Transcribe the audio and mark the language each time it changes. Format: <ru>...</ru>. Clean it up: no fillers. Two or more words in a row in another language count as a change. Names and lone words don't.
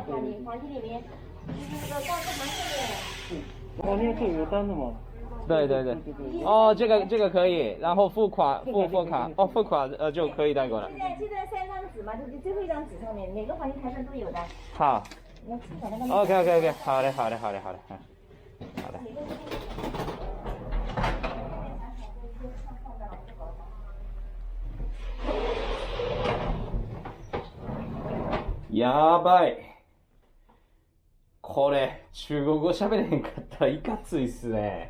<zh>你房间里面就是那个告示牌上面。旁边是有单的吗？对。哦，这个可以，然后付款就可以带过来。现在3张纸嘛，就是最后一张纸上面，每个房间台上都有的。好。你要清楚那个。 OK， 好嘞。</zh> <ja>やばい。これ、中国語喋れへんかったらいかついっすね。</ja>